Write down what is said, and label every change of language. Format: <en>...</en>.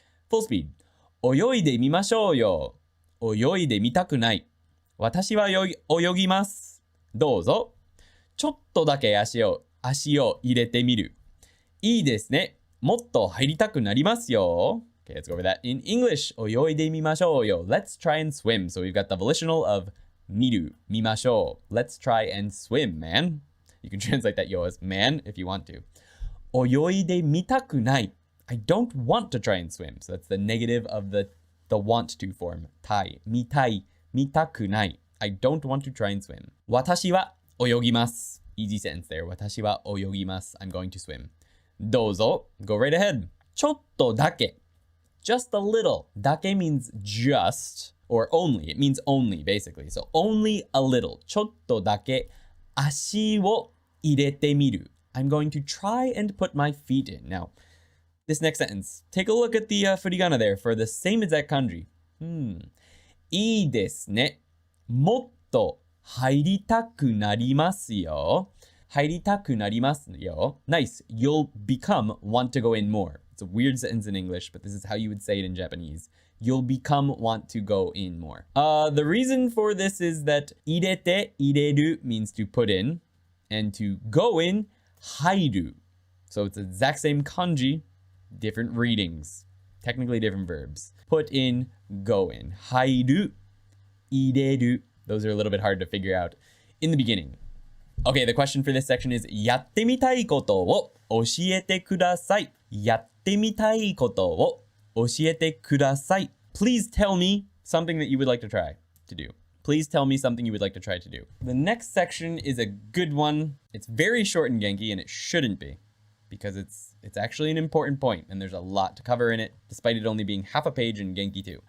<en>Full speed.</en> <ja>泳いでみましょうよ。泳いでみたくない。私は泳ぎます。どうぞ。ちょっとだけ足を入れてみる。いいですね。もっと入りたくなりますよ。</ja> <en>Okay, let's go over that in English.</en> <ja>泳いでみましょうよ。</ja> <en>Let's try and swim. So we've got the volitional of 見る、見ましょう。 Let's try and swim, man. You can translate that yo as man if you want to.</en> <ja>泳いでみたくない。</ja> <en>I don't want to try and swim. So that's the negative of the want to form.</en> <ja>たい、見たい、見たくない。</ja> <en>I don't want to try and swim.</en> <ja>私は泳ぎます。</ja> <en>Easy sentence there. 私は泳ぎます。I'm going to swim.</en> <ja>どうぞ。</ja> <en>Go right ahead.</en> <ja>ちょっとだけ。</ja> <en>Just a little. だけ means just or only. It means only, basically. So only a little.</en> <ja>ちょっとだけ足を入れてみる.</ja> <en>I'm going to try and put my feet in. Now, this next sentence. Take a look at the furigana there for the same exact kanji.</en> <ja>いいですね。もっと入りたくなりますよ。入りたくなりますよ。</ja> <en>Nice. You'll become want to go in more. It's a weird sentence in English, but this is how you would say it in Japanese. You'll become want to go in more. The reason for this is that 入れて、入れる means to put in, and to go in, 入る. So it's the exact same kanji, different readings, technically different verbs. Put in, go in. 入る 入れる. Those are a little bit hard to figure out in the beginning. Okay, the question for this section is</en> <ja>やってみたいことを教えてください。やってみたいことを教えてください.</ja> <en>Please tell me something that you would like to try to do. Please tell me something you would like to try to do. The next section is a good one. It's very short in Genki, and it shouldn't be, because it's actually an important point, and there's a lot to cover in it, despite it only being half a page in Genki 2.</en>